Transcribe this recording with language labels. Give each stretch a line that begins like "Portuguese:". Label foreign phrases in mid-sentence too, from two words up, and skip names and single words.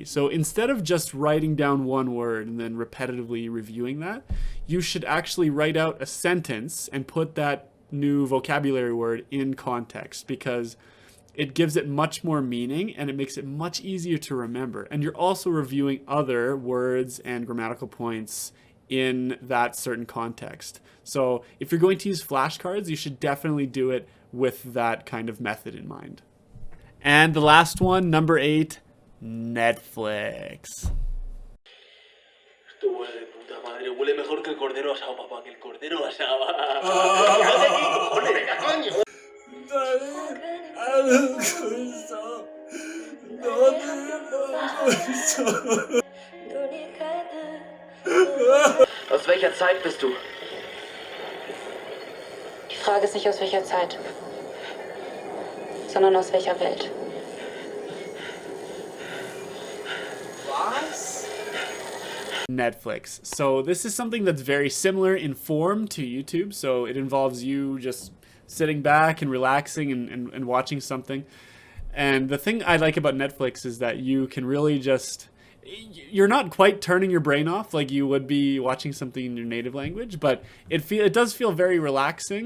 English: So instead of just writing down one word and then repetitively reviewing that, you should actually write out a sentence and put that new vocabulary word in context, because it gives it much more meaning and it makes it much easier to remember. And you're also reviewing other words and grammatical points in that certain context. So if you're going to use flashcards, you should definitely do it with that kind of method in mind. And the last one, number 8, Netflix.
Spanish: Huele de puta madre, huele mejor que el cordero asado, papá, que el cordero asado.
German: Aus welcher Zeit bist du? Die Frage ist nicht aus welcher Zeit, sondern aus welcher Welt.
English: Netflix. So this is something that's very similar in form to YouTube. So it involves you just sitting back and relaxing and watching something. And the thing I like about Netflix is that you can really just, you're not quite turning your brain off like you would be watching something in your native language, but it does feel very relaxing.